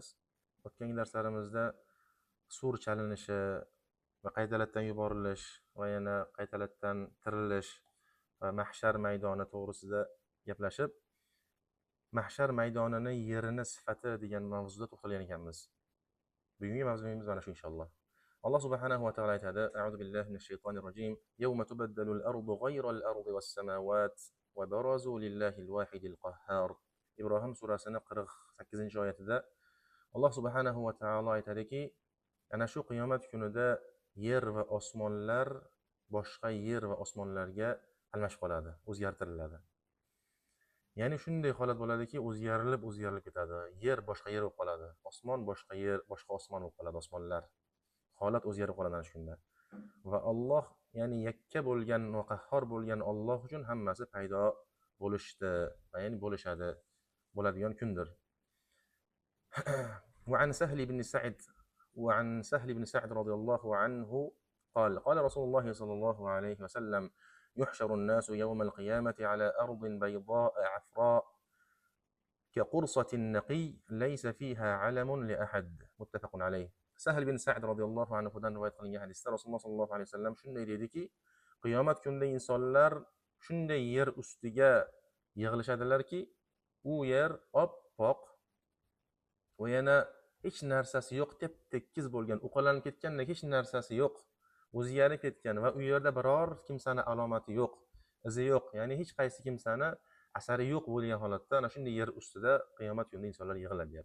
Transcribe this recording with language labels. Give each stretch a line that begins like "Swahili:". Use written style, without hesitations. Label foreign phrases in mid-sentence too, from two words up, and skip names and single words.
Uzbek: O'tgan darslarimizda sur chalinishi va qaytalardan yuborilish va yana qaytalardan tirilish va mahshar maydoni to'g'risida gaplashib, mahshar maydonini yerini sifati degan mavzuda to'xtalgan ekanmiz. Bugungi mavzuimiz mana shu inshaalloh.
Arabic: الله سبحانه وتعالى aytadi: أعوذ بالله من الشيطان الرجيم. يوم تبدل الأرض غير الأرض والسماوات وبرزوا لله الواحد القهار.
Uzbek: Ibrohim surasining 48-oyatida Alloh subhanahu va taolo aytadiki, ana shu qiyomat kunida yer va osmonlar boshqa yer va osmonlarga almashib qoladi, o'zgartiriladi. Ya'ni shunday holat bo'ladiki, o'zgarilib ketadi. Yer boshqa yer bo'lib qoladi, osmon boshqa yer, boshqa osmon bo'lib qoladi, osmonlar. Holat o'zgarib qoladi ana shunda. Va Alloh, ya'ni yakka bo'lgan va qahhor bo'lgan Alloh uchun hammasi paydo bo'lishdi, ya'ni bo'lishadi, bo'ladigan kundir.
Arabic: وعن سهل بن سعد رضي الله عنه قال رسول الله صلى الله عليه وسلم: يحشر الناس يوم القيامة على أرض بيضاء عفراء كقرصة النقي ليس فيها علم لأحد. متفق عليه.
Uzbek: Sahl bin Sa'd radhiyallohu anhudan rivoyat qilingan hadisda Rasululloh sallallohu alayhi vasallam shunday dediki, qiyomat kunida insonlar shunday yer ustiga yig'ilishadilarki, u yer oppoq va yana hech narsasi yo'q, tep-tekis bo'lgan, uqalanib ketgandek hech narsasi yo'q, o'zgarib ketgan va u yerda biror kimsani alomati yo'q, izi yo'q, ya'ni hech qaysi kimsani asari yo'q bo'lgan holatda ana shunday yer ustida qiyomat kunida insonlar yig'iladi deyapti.